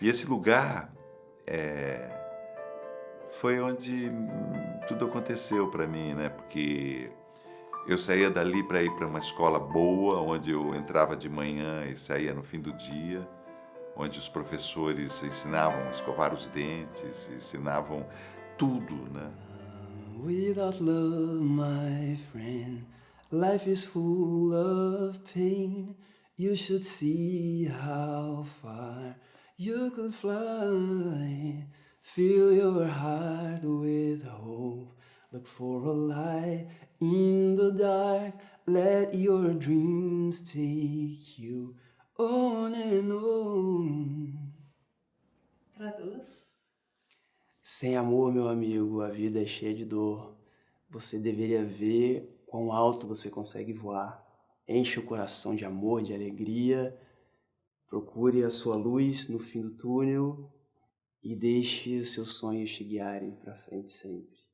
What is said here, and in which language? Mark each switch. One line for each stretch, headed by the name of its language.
Portuguese: E esse lugar foi onde tudo aconteceu para mim, né? Porque eu saía dali para ir para uma escola boa, onde eu entrava de manhã e saía no fim do dia, onde os professores ensinavam a escovar os dentes, ensinavam tudo, né?
English: Without love, my friend, life is full of pain. You should see how far you could fly. Fill your heart with hope. Look for a light in the dark. Let your dreams take you on and on.
Portuguese: Traduz. Sem amor, meu amigo, a vida é cheia de dor. Você deveria ver quão alto você consegue voar. Enche o coração de amor, de alegria. Procure a sua luz no fim do túnel e deixe os seus sonhos te guiarem para frente sempre.